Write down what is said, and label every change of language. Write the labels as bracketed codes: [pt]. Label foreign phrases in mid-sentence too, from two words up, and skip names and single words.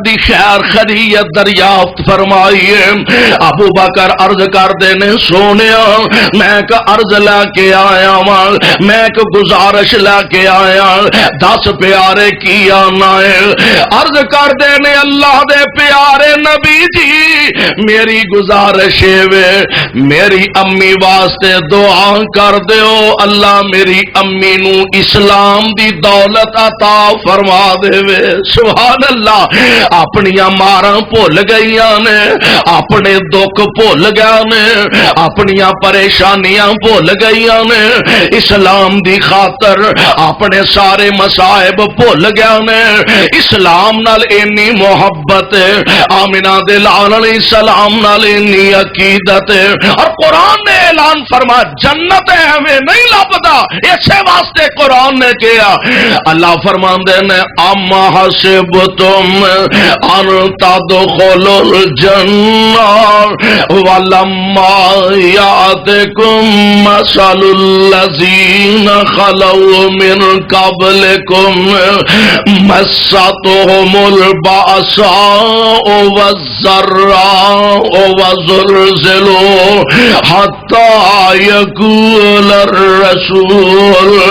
[pa] دی خیر خیریت دریافت فرمائی ابو بکر عرض کر دینے سونیا میں ایک عرض لے کے آیا میں ایک گزارش لے کے آیا 10 پیارے کی آنا ہے عرض کر دینے اللہ دے پیارے نبی جی میری گزارش ہے میری امی واسطے دعا کر دیو اللہ میری امی نو اسلام دی دولت عطا فرما دے سبحان اللہ اپنیاں ماراں بھول گئیاں نے اپنے دکھ بھول گیا نے اپنیاں پریشانیاں بھول گئیاں نے اسلام دی خاطر اپنے سارے مصائب بھول گیا نے اسلام نال انی محبت آمنہ دے لال [ar] علیہ السلام [pa] نال انی عقیدت اور قرآن نے اعلان فرما جنت ایویں نہیں لبدا اسے واسطے قرآن نے کیا اللہ فرماندے نے اما [ar] حسبتم ان تدخلوا الجنہ ولما یاتکم مثل الذین خلوا من قبلکم مستهم البأساء والضراء وزلزلوا حتى يقول الرسول